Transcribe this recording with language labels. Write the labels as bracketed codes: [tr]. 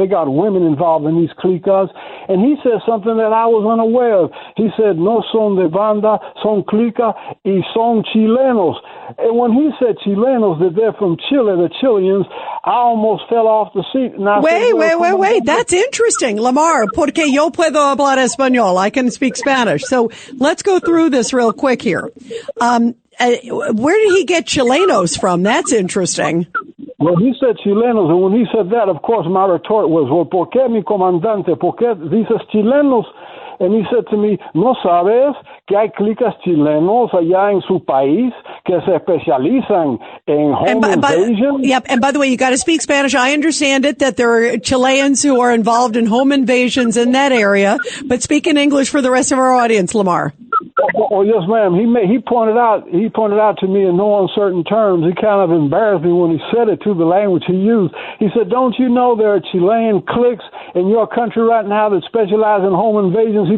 [en] They got women involved in these clicas, and he said something that I was unaware of. He said, [es] no son de banda, son clica, y son chilenos. [en] And when he said chilenos, that they're from Chile, the Chileans, I almost fell off the seat. And I Wait. That's interesting. [es] Lamar, porque yo puedo hablar español. [en] I can speak Spanish. So let's go through this real quick here. Where did he get Chilenos from? That's interesting. Well, he said Chilenos, and when he said that, of course, my retort was, well, [es] ¿por qué mi comandante? ¿Por qué dices Chilenos? [en] And he said to me, [es] ¿no sabes que hay clicas chilenos allá en su país que se especializan en [en] home invasion? Yep. And by the way, you got to speak Spanish. I understand it that there are Chileans who are involved in home invasions in that area, but speak in English for the rest of our audience, Lamar. Oh, yes, ma'am. He pointed out to me in no uncertain terms. He kind of embarrassed me when he said it, to the language he used. He said, don't you know there are Chilean cliques in your country right now that specialize in home invasions?